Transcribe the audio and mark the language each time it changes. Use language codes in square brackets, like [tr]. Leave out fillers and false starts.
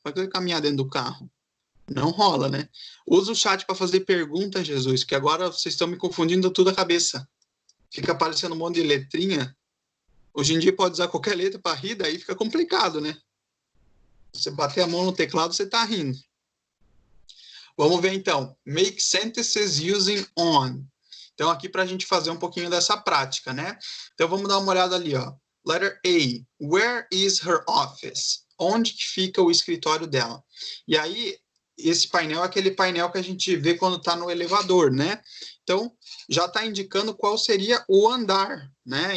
[pt] Vai querer caminhar dentro do carro? Não rola, né? Usa o chat para fazer perguntas, Jesus, que agora vocês estão me confundindo tudo a cabeça. Fica aparecendo um monte de letrinha. Hoje em dia pode usar qualquer letra para rir, daí fica complicado, né? Se você bater a mão no teclado, você está rindo. Vamos ver então. [en] Make sentences using on. [pt] Então, aqui para a gente fazer um pouquinho dessa prática, né? Então, vamos dar uma olhada ali, ó. [en] Letter A. Where is her office? [pt] Onde que fica o escritório dela? E aí, esse painel é aquele painel que a gente vê quando está no elevador, né? Então, já está indicando qual seria o andar, né?